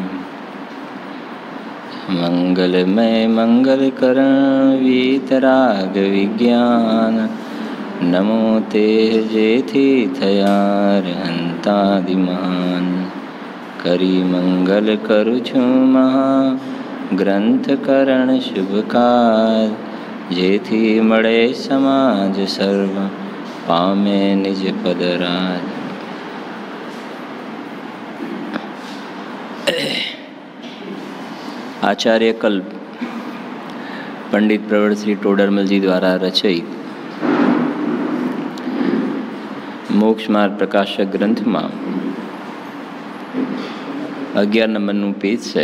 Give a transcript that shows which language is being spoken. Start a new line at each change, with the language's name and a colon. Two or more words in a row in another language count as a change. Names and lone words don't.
Gujarati: મંગલમય મંગલકરણ વીતરાગ વિજ્ઞાન નમો તે જેથી થયાર હંતાદિમાન કરી મંગલ કરું છું મહા ગ્રંથકરણ શુભકાર જેથી મળે સમાજ સર્વ પામે નિજ પદરાજ. આચાર્ય કલ્પ પંડિત પ્રવર શ્રી ટોડરમલજી દ્વારા રચિત મોક્ષ માર્ગ પ્રકાશક ગ્રંથમાં 11 નંબરનું પેજ છે.